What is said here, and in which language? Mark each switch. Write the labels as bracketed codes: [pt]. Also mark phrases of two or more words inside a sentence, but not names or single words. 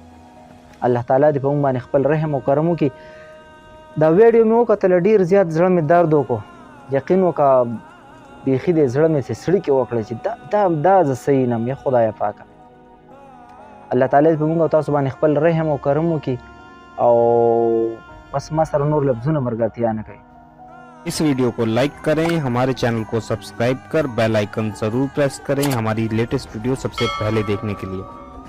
[ps] الله تعالی دې په موږ باندې خپل رحم و کرم وکړي. دا ویډیو مې وکتله ډېر زیات زړه مې درد وکړو یقین وکړه بیخي دې زړه مې څړیکې وکړه چې دا زه صحیح نه یم یا خدایه پاکه. الله تعالی په موږ او تاسو باندې خپل رحم او کرم وکړي او بس ما سره نور لفظونه ملګرتیا نه کوي. [ur] اس ویڈیو کو لائک کریں، ہمارے چینل کو سبسکرائب کر [en] bell icon [ur] ضرور پریس کریں ہماری [en] latest video [ur] سب سے پہلے دیکھنے کے لیے.